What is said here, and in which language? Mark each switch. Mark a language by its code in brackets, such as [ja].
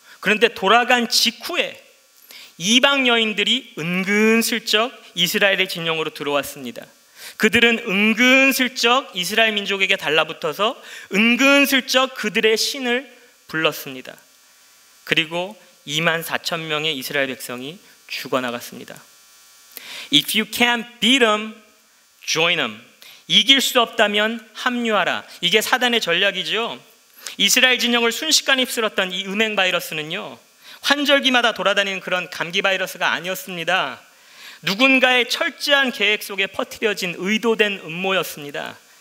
[ko] 그런데 돌아간 직후에 이방 여인들이 은근슬쩍 이스라엘의 진영으로 들어왔습니다. 그들은 은근슬쩍 이스라엘 민족에게 달라붙어서 은근슬쩍 그들의 신을 불렀습니다. 그리고 24,000명의 이스라엘 백성이 죽어나갔습니다. [en] If you can't beat them, join them. [ko] 이길 수 없다면 합류하라. 이게 사단의 전략이죠. 이스라엘 진영을 순식간에 휩쓸었던 이 음행 바이러스는요, 환절기마다 돌아다니는 그런 감기 바이러스가 아니었습니다. 누군가의 철저한 계획 속에 퍼뜨려진 의도된 음모였습니다.